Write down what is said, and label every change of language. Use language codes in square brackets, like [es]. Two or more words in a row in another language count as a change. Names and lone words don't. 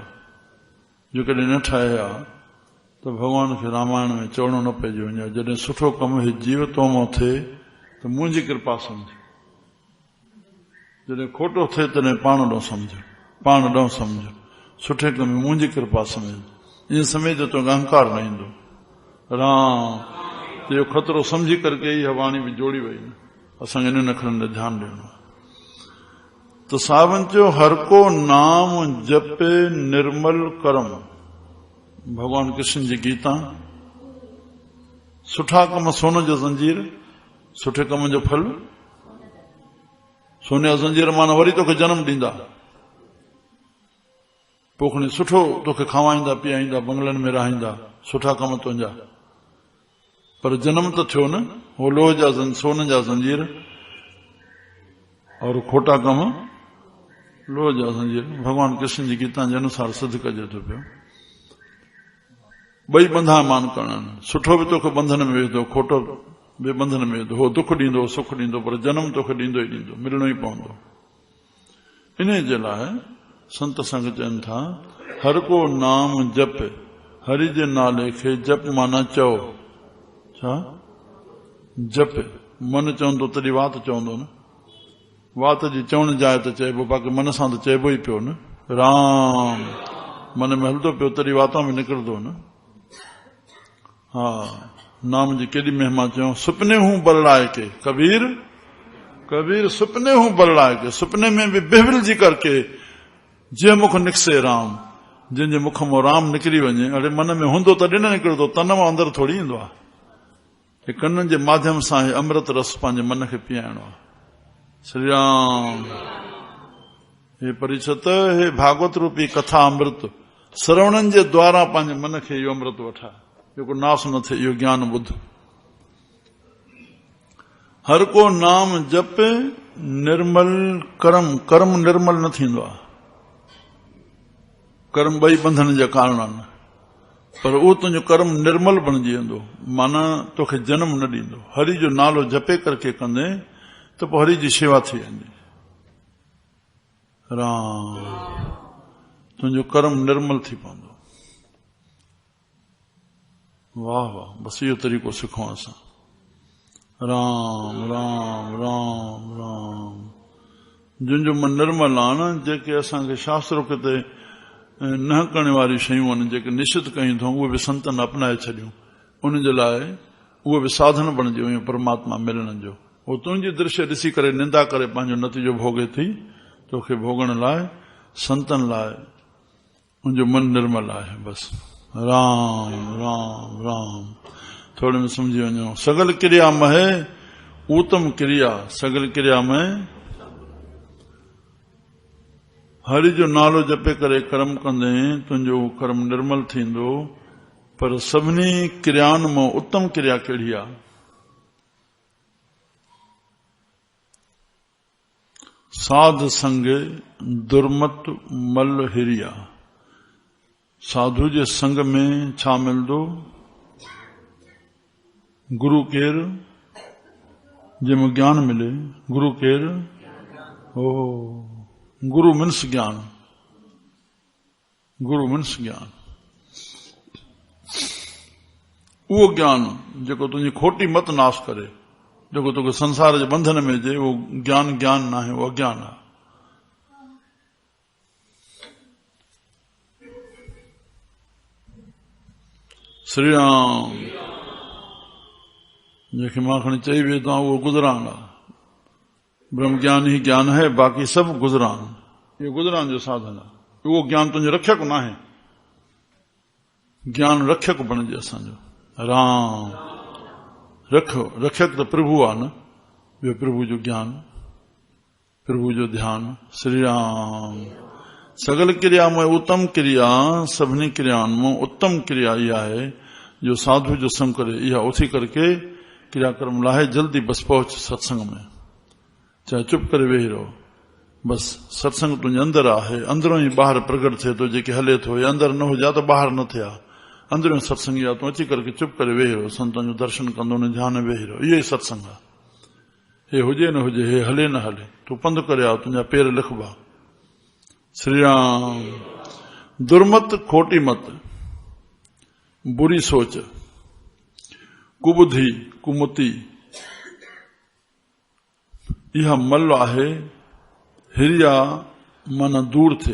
[sd] जेकॾहिं न ठाहे आहे त भॻवान खे रामायण में चवणो न पइजी वञे, जॾहिं सुठो कमु जीव तो मां थिए त मुंहिंजी कृपा सम्झ, जॾहिं खोटो थिए तॾहिं पाण ॾों सम्झ, पाण ॾों सम्झ, सुठे कम में मुंहिंजी कृपा सम्झ। ईअं सम्झ त तोखे अहंकार न ईंदो। राम। इहो खतरो सम्झी करके इहा वाणी बि जोड़ी वई न। असांखे इन अखरनि ते ध्यानु ॾियणो आहे। तो सावन चयो [pa] ਹਰ ਕੋ ਨਾਮ ਜਪੇ ਨਿਰਮਲ ਕਰਮ। [sd] भगवान कृष्ण जी गीता। सुठा कम सोने जो जंजीर, सुठे कम जो फल सोने जो जंजीर माना वरी तोखे जन्म ॾींदा, पोखणी सुठो तोखे खावाईंदा पीआईंदा, बंगलनि में रहाईंदा, सुठा कम तुंहिंजा। पर जन्म त थियो न, हो लोह जा सोने जा जंजीर और खोटा कम लोह जा जंजीर। भगवान कृष्ण जी गीता जे अनुसार सिद्ध कजे थो पियो। ॿई बंधा मान करणा। सुठो बि तोखे बंधन में विझंदो, खोटो बि बंधन में विझंदो। हो दुख ॾींदो, सुख ॾींदो, पर जनम तोखे ॾींदो ई ॾींदो, मिलणो ई पवंदो। इन जे लाइ संत संग चवनि था [pa] ਹਰ ਕੋ ਨਾਮ ਜਪ। [sd] हरि जे नाले खे जप माना चओ। छा जप? मन चवंदो तॾहिं वात चवंदो न। वात जी चवण जाइ त चइबो, बाक़ी मन सां त चइबो ई पियो न। राम। मन में हलंदो पियो तॾहिं वातां में निकिरंदो न। हा, नाम जी केॾी महिमा चयो। [hi] सुपने हूं बरलाए के कबीर, कबीर सुपने हूं बरलाए के। [sd] सुपने में बि बेवल जी करके जे मुख निकसे राम। जंहिंजे मुख मां राम निकिरी वञे, अड़े मन में हूंदो तॾहिं न निकिरंदो, तन मां अंदरि थोरी ईंदो आहे। कननि जे माध्यम सां अमृत रस पंहिंजे मन खे पीआइणो आहे। श्री राम। हे परिषत, हे भागवत रूपी कथा अमृत श्रवणनि जे द्वारा पंहिंजे मन खे इहो अमृत वठा, जेको नास न थिए। इहो ज्ञान ॿुध। [pa] ਹਰ ਕੋ ਨਾਮ ਜਪ ਨਿਰਮਲ ਕਰਮ, [sd] कर्म निर्मल न थींदो आहे। कर्म ॿई बंधन जा कारण आहिनि, पर उहो तुंहिंजो कर्म निर्मल बणिजी वेंदो, माना तोखे जनम न ॾींदो। हरि जो नालो जपे करके कंदे त पोइ हरि जी शेवा थी वेंदी। राम, तुंहिंजो कर्म निर्मल थी पवंदो। वाह वाह, बस इहो तरीक़ो सिखूं असां। राम राम राम राम। जिन जो मन निर्मल आहे न, जेके असांखे शास्त्रोक्त ते न करण वारी शयूं आहिनि, जेके निश्चित कयूं अथऊं, उहे बि संतनि अपनाए छॾियूं। उन जे लाइ उहे बि साधन बणिजी वियूं परमात्मा मिलण जो। उहो तुंहिंजी दृश्य ॾिसी करे निंदा करे पंहिंजो नतीजो भोगे थी। तोखे भोगण लाइ संतनि लाइ उनजो मन निर्मल आहे। बस राम राम राम। थोड़े में समझी वञो। [pa] ਸਗਲ ਕ੍ਰਿਆ ਮਹੇ ਉੱਤਮ ਕ੍ਰਿਆ, [sd] सगल क्रिया में हरि जो नालो जपे करे कर्म कंदे तुंहिंजो कर्म निर्मल थींदो। पर सभिनी क्रियाउनि मां उत्तम क्रिया कहिड़ी आहे? [pa] ਸਾਧ ਸੰਗ ਦੁਰਮਤ ਮਲ ਹਿਰਿਆ। [sd] साधु जे संग में छा मिलंदो? गुरु केरु? जंहिंमें ज्ञान मिले। गुरु केरु? ओ गुरु मीन्स ज्ञान। गुरु मीन्स ज्ञान। उहो ज्ञान जेको तुंहिंजी खोटी मत नाश करे, जेको तोखे संसार जे बंधन में जे, उहो ज्ञान ज्ञान न आहे, उहो अज्ञान आहे। श्री राम। जंहिंखे मां खणी चई वेठो आहियां उहो गुज़रान आहे। [hi] ब्रह्म ज्ञान ही ज्ञान है, बाक़ी सब गुज़रान। [sd] इहो गुज़रान जो साधन आहे। उहो ज्ञान तुंहिंजो रक्षक न आहे। ज्ञान रक्षक बणिजे असांजो। राम रखो, रक्षक त प्रभु आहे न। ॿियो प्रभु जो ज्ञान, प्रभु जो ध्यान। श्री राम। सगल क्रिया में उत्तम क्रिया, सभिनी क्रियाउनि में उत्तम क्रिया इहा आहे जो साधु जो संग करे। इहा उथी करके क्रियाक्रम लाहे जल्दी बस पहुच सत्संग में। चाहे चुप करे वेही रहो, बस सत्संग तुंहिंजे अंदर आहे। अंदरों ही ॿाहिरि प्रगट थिए थो। जेके हले थो, या अंदर न हुजे त ॿाहिरि न थिया। अंदरों सत्संग आहे। तूं अची करके चुप करे वेही रहो, संतनि जो दर्शन कंदो न ध्यान में वेही रहो। इहो ई सत्संग आहे। हे हुजे न हुजे, हे हले न हले, तूं पंधु करे आ, तुंहिंजा पेर लिखबा। श्री राम। दुर्मत खोटी मत, बुरी सोच, कुबुद्धि कुमति, इहा मल आहे। हिरिया माना दूर थे।